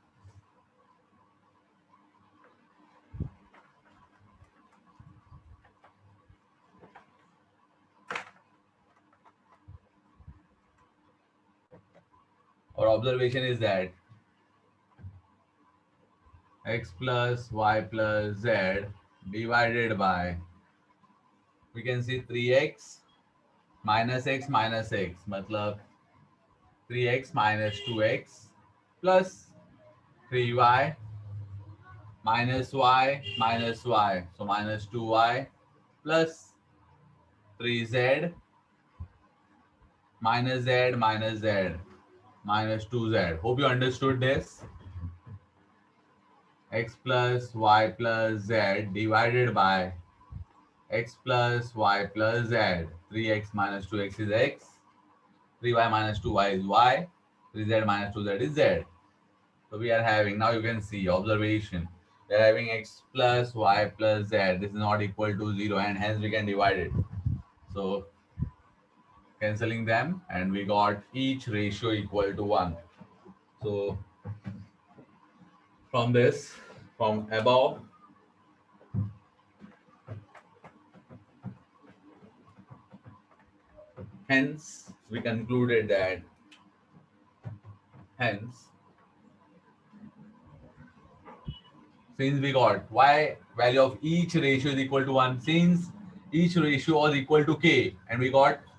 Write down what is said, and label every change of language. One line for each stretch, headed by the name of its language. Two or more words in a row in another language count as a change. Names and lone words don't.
English: Our observation is that x plus y plus z divided by, we can see 3x minus x minus x, matlab 3x minus 2x plus 3y minus y minus y, so minus 2y plus 3z minus z minus z minus 2z. Hope you understood this. X plus y plus z divided by x plus y plus z. 3x minus 2x is x, 3y minus 2y is y, 3z minus 2z is z. So we are having, now you can see observation. We are having x plus y plus z. This is not equal to 0, and hence we can divide it. So cancelling them, and we got each ratio equal to 1. So from this, from above, hence we concluded that, hence since we got y value of each ratio is equal to 1, since each ratio was equal to k, and we got